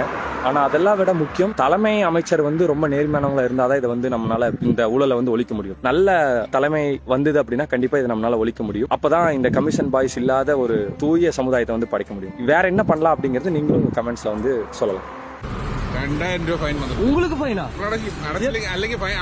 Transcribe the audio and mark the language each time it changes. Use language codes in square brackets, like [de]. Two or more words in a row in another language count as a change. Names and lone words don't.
[ta] ஆனா அதெல்லாம் விட முக்கியம், தலைமை அமைச்சர் வந்து ரொம்ப நேர்மையானவங்களா இருந்தாதான் இதை வந்து நம்மளால இந்த ஊழலை வந்து ஒழிக்க முடியும். நல்ல தலைமை வந்தது அப்படின்னா கண்டிப்பா இதை நம்மளால ஒழிக்க முடியும். அப்பதான் இந்த [en] commission boys [ta] இல்லாத ஒரு தூய சமுதாயத்தை வந்து படைக்க முடியும். வேற என்ன பண்ணலாம் அப்படிங்கிறது நீங்களும் கமெண்ட்ஸ்ல வந்து சொல்லலாம். [ml] 2000 രൂപ ഫൈൻ വന്നു. [ta] உங்களுக்கு ஃபைனா? [ml] അല്ലെങ്കിൽ ഫൈൻ